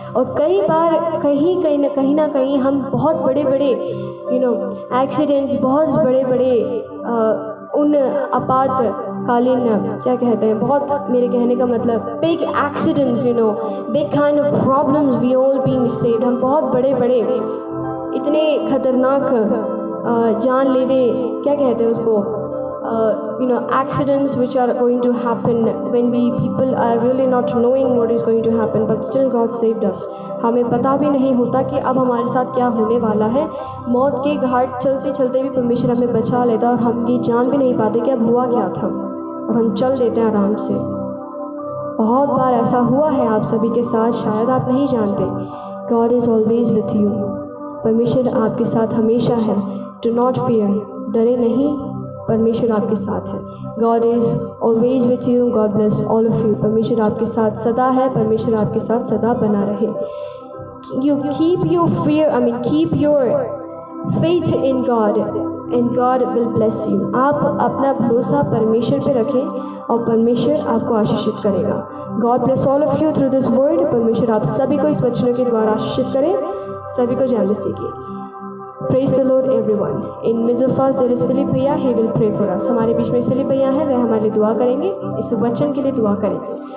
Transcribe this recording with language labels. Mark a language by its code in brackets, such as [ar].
[hi] और कई बार कहीं ना कहीं हम बहुत बड़े बड़े एक्सीडेंट्स, बहुत बड़े बड़े उन आपातकालीन क्या कहते हैं, बहुत, मेरे कहने का मतलब [en] Big accidents, big kind of problems we all being saved. [hi] हम बहुत बड़े बड़े इतने खतरनाक जानलेवे क्या कहते हैं उसको, [en] accidents which are going to happen when people are really not knowing what is going to happen, but still God saved us. [hi] हमें पता भी नहीं होता कि अब हमारे साथ क्या होने वाला है। मौत के घाट चलते चलते भी परमेश्वर हमें बचा लेता और हम ये जान भी नहीं पाते कि अब हुआ क्या था, और हम चल देते हैं आराम से। बहुत बार ऐसा हुआ है आप सभी के साथ, शायद आप नहीं जानते। [en] God is always with you. [hi] परमेश्वर आपके साथ हमेशा है। [en] Do not fear, [hi] डरे नहीं, परमेश्वर आपके साथ है। [en] God is always with you. God bless all of you. [hi] परमेश्वर आपके साथ सदा है, परमेश्वर आपके साथ सदा बना रहे। [en] You keep your keep your faith in God and God will bless you. [hi] आप अपना भरोसा परमेश्वर पे रखें और परमेश्वर आपको आशीषित करेगा। [en] God bless all of you through this word. [hi] परमेश्वर आप सभी को इस वचनों के द्वारा आशीषित करें। सभी को जय मसीह की। [en] Praise the Lord everyone. In midst of us there is Philip भैया, he will pray for us. [hi] हमारे बीच में फिलिप भैया है, वह हमारे लिए दुआ करेंगे, इस वचन के लिए दुआ करेंगे।